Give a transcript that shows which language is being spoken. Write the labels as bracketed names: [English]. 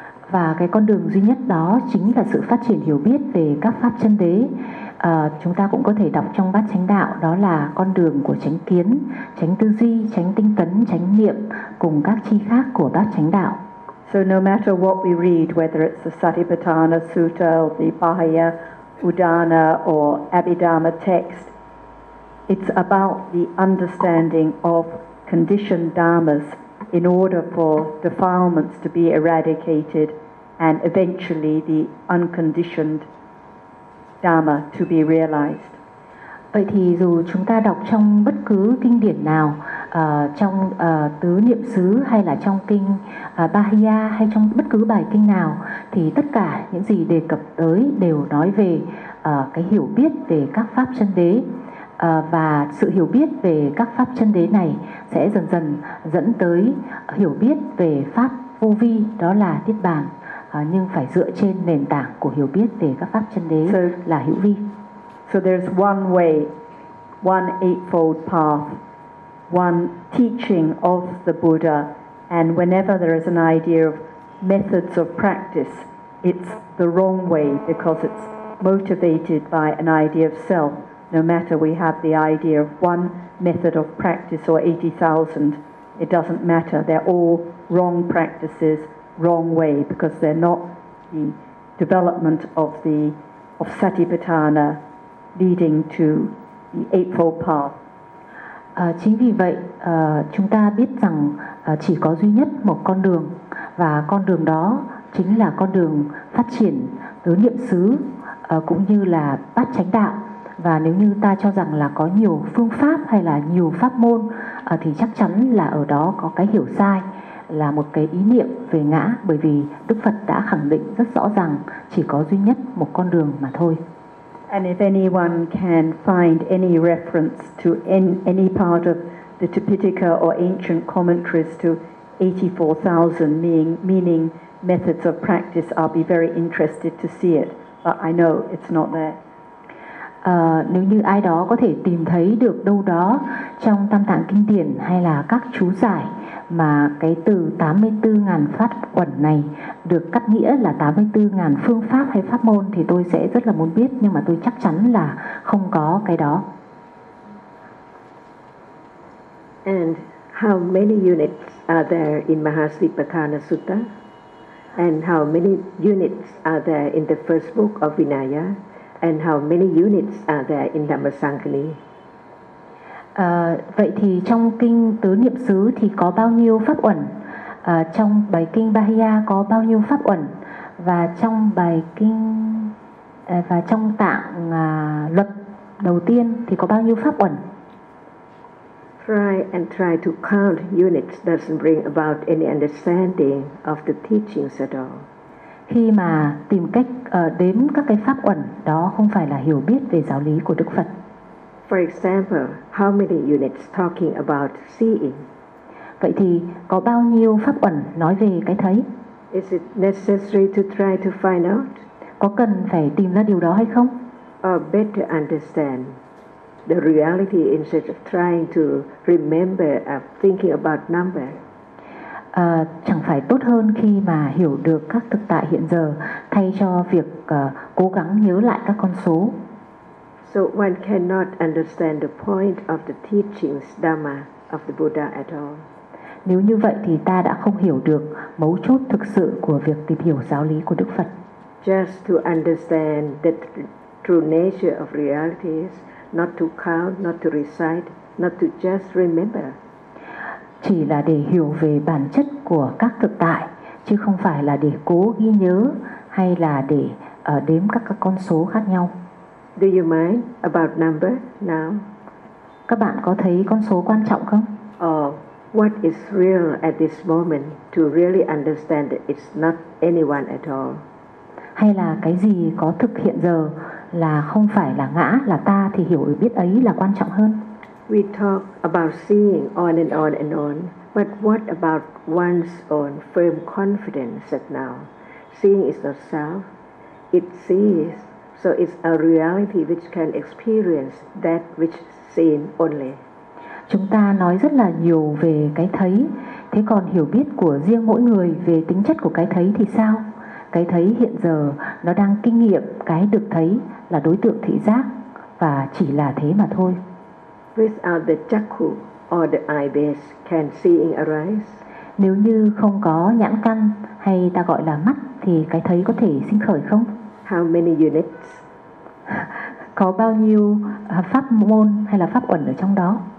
[Vietnamese] Và cái con đường duy nhất đó chính là sự phát triển hiểu biết về các pháp chân đế. Chúng ta cũng có thể đọc trong bát chánh đạo, đó là con đường của chánh kiến, chánh tư duy, chánh tinh tấn, chánh niệm cùng các chi khác của bát chánh đạo. [English] So no matter what we read, whether it's the Satipatthana Sutta or the Bahya Udana or Abhidhamma text, it's about the understanding of conditioned dharmas in order for defilements to be eradicated and eventually the unconditioned dharma to be realized. [Vietnamese] Vậy thì dù chúng ta đọc trong bất cứ kinh điển nào, trong tứ niệm xứ hay là trong kinh Bahya hay trong bất cứ bài kinh nào, thì tất cả những gì đề cập tới đều nói về cái hiểu biết về các pháp chân đế. Và sự hiểu biết về các pháp chân đế này sẽ dần dần dẫn tới hiểu biết về pháp vô vi, đó là Niết Bàn, nhưng phải dựa trên nền tảng của hiểu biết về các pháp chân đế là hữu vi. [English] So there's one way, one eightfold path, one teaching of the Buddha, and whenever there is an idea of methods of practice, it's the wrong way because it's motivated by an idea of self. No matter we have the idea of one method of practice or 80,000, it doesn't matter. They're all wrong practices, wrong way, because they're not the development of the of Satipatthana leading to the Eightfold Path. [Vietnamese] Chính vì vậy, chúng ta biết rằng chỉ có duy nhất một con đường, và con đường đó chính là con đường phát triển tứ niệm xứ cũng như là bát chánh đạo. Và nếu như ta cho rằng là có nhiều phương pháp hay là nhiều pháp môn thì chắc chắn là ở đó có cái hiểu sai, là một cái ý niệm về ngã, bởi vì Đức Phật đã khẳng định rất rõ rằng chỉ có duy nhất một con đường mà thôi. [English] And if anyone can find any reference to any part of the Tipitaka or ancient commentaries to 84,000 meaning methods of practice, I'll be very interested to see it, but I know it's not there. [Vietnamese] Nếu như ai đó có thể tìm thấy được đâu đó trong Tam Tạng Kinh Điển hay là các chú giải mà cái từ 84.000 pháp quẩn này được cắt nghĩa là 84.000 phương pháp hay pháp môn thì tôi sẽ rất là muốn biết, nhưng mà tôi chắc chắn là không có cái đó. [English] And how many units are there in Mahasipatthana Sutta? And how many units are there in the first book of Vinaya? And how many units are there in Dhammasangali? [Vietnamese] Vậy thì trong kinh tứ niệm xứ thì có bao nhiêu pháp uẩn? Trong bài kinh Bahiya có bao nhiêu pháp uẩn? Và trong bài kinh và trong tạng luật đầu tiên thì có bao nhiêu pháp uẩn? [English] Try and try to count units doesn't bring about any understanding of the teachings at all. [Vietnamese] Khi mà tìm cách đếm các cái pháp uẩn đó không phải là hiểu biết về giáo lý của Đức Phật. [English] For example, how many units talking about seeing? [Vietnamese] Vậy thì có bao nhiêu pháp uẩn nói về cái thấy? [English] Is it necessary to try to find out? [Vietnamese] Có cần phải tìm ra điều đó hay không? [English] Or better understand the reality instead of trying to remember or thinking about number. [Vietnamese] Chẳng phải tốt hơn khi mà hiểu được các thực tại hiện giờ thay cho việc cố gắng nhớ lại các con số. [English] So one cannot understand the point of the teachings Dhamma of the Buddha at all. [Vietnamese] Nếu như vậy thì ta đã không hiểu được mấu chốt thực sự của việc tìm hiểu giáo lý của Đức Phật. [English] Just to understand the true nature of realities, not to count, not to recite, not to just remember. [Vietnamese] Chỉ là để hiểu về bản chất của các thực tại, chứ không phải là để cố ghi nhớ hay là để đếm các con số khác nhau. [English] Do you mind about number now? [Vietnamese] Các bạn có thấy con số quan trọng không? [English] Or what is real at this moment to really understand that it's not anyone at all? [Vietnamese] Hay là cái gì có thực hiện giờ là không phải là ngã, là ta thì hiểu biết ấy là quan trọng hơn? [English] We talk about seeing on and on and on, but what about one's own firm confidence that now seeing is not self, it sees, so it's a reality which can experience that which seen only. [Vietnamese] Chúng ta nói rất là nhiều về cái thấy, thế còn hiểu biết của riêng mỗi người về tính chất của cái thấy thì sao? Cái thấy hiện giờ nó đang kinh nghiệm cái được thấy là đối tượng thị giác và chỉ là thế mà thôi. [English] Without the chakhu or the eye base, can seeing arise? [Vietnamese] Nếu như không có nhãn căn hay ta gọi là mắt thì cái thấy có thể sinh khởi không? [English] How many units? [Vietnamese] Có bao nhiêu pháp môn hay là pháp uẩn ở trong đó?